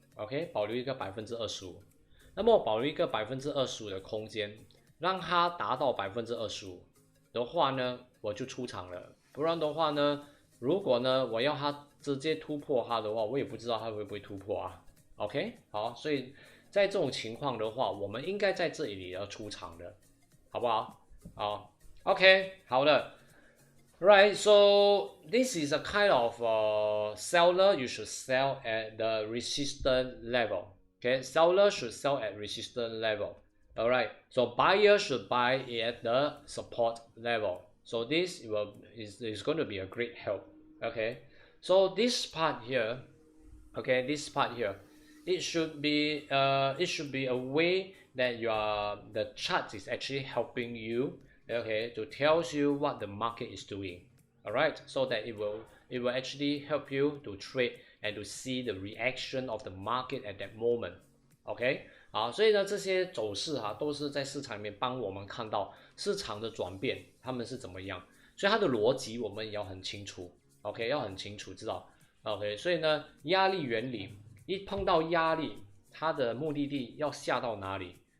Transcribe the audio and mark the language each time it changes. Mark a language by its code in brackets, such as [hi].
[zh] OK， 保留一个25%。那么我保留一个25%的空间，让它达到25%的话呢，我就出场了。不然的话呢，如果呢我要它直接突破它的话，我也不知道它会不会突破啊。 OK， 好，所以在这种情况的话，我们应该在这里要出场的，好不好？好 ，OK， 好的。 [en] Right, so this is a kind of seller. You should sell at the resistance level. Okay, seller should sell at resistance level. All right, so buyer should buy at the support level. So this is going to be a great help. Okay, so this part here, okay, this part here, it should be a way that the chart is actually helping you, okay, to tells you what the market is doing. All right, so that it will actually help you to trade and to see the reaction of the market at that moment. [zh] OK， 好，所以呢，这些走势都是在市场里面帮我们看到市场的转变，他们是怎么样，所以它的逻辑我们也要很清楚。 OK， 要很清楚知道。OK， 所以呢，压力原理一碰到压力，它的目的地要下到哪里？